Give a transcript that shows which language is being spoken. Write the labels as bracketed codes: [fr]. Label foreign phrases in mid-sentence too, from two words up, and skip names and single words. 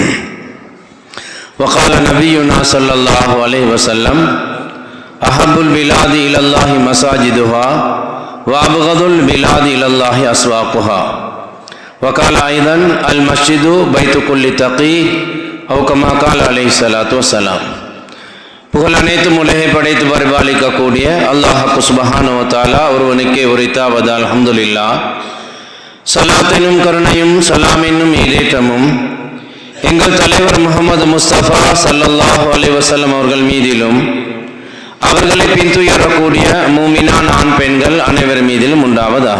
[ar] وقال نبينا صلى الله عليه وسلم أحب البلاد إلى الله مساجدها وأبغض البلاد إلى الله أسواقها. وقال أيضا المسجد بيت كل تقي أو كما قال عليه الصلاة والسلام. [ta] புகழ் அனைத்தும் உலகை படைத்து பரிபாலிக்கக்கூடிய அல்லாஹ் [ar] سبحانه وتعالى [ta] ஒருவனுக்கே உரித்தாவது. [ar] الحمد لله. [ta] ஸலாத்தினும் கருணையும் சலாம் என்னும் ஈடேற்றமும் எங்கள் தலைவர் முஹம்மது முஸ்தபா [ar] صلى الله عليه وسلم [ta] அவர்கள் மீதிலும் அவர்களை பின்துயரக்கூடிய மூமினான் ஆண் பெண்கள் அனைவர் மீதிலும் உண்டாவதாக.